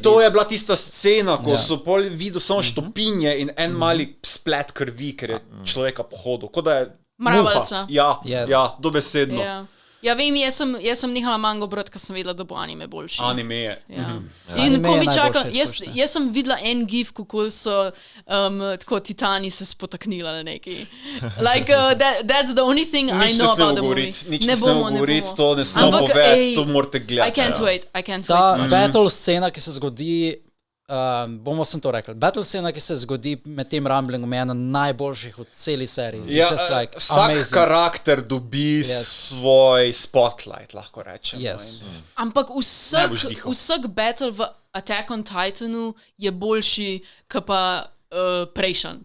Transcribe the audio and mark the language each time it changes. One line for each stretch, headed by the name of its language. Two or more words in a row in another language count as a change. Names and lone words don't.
Slovenian: To je bila tista scena, ko so videli samo štopinje in en mali splet krvi, ker je človeka pohodil, kot da je mravljca. Ja, dobesedno. Ja, vem, jaz sem nehala mango brati, ker sem vedela, da bo anime boljši. Anime je. In ko mi čaka, jaz sem videla en gif, kako so tako titani se spotaknila na neki.
English: Like, that's the only thing I know about the movie.
Slovenian: Nič ne smemo govoriti, to ne samo povedati, to morate gledati.
English: I can't wait.
Slovenian: Ta battle scena, ki se zgodi, sem to rekel, battle scena, ki se zgodi med tem Rumblingom, je ena najboljših v celi seriji. Ja, vsak karakter dobi svoj spotlight, lahko rečem. Ampak vsak battle v Attack on Titanu je boljši, kot pa prejšen.